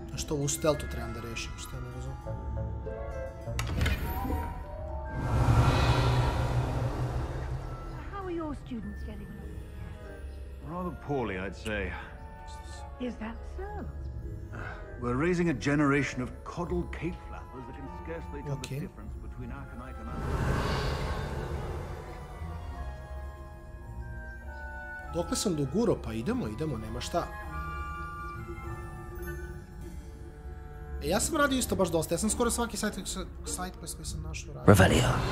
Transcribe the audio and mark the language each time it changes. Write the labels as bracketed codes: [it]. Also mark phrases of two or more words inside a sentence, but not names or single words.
[sr] Što u stealthu trebam da rešim, što ne razumem. [en] How are your students getting along? Rather poorly, I'd say. Is that so? We're raising a generation of coddled cape flappers that can scarcely tell the difference between Arcanite and AORUS. [sr] Dokle sam dogurao, pa idemo, nema šta. Ja sam radio isto baš dosta, ja sam skoro svaki sajt koji sam našao radio. Revelio.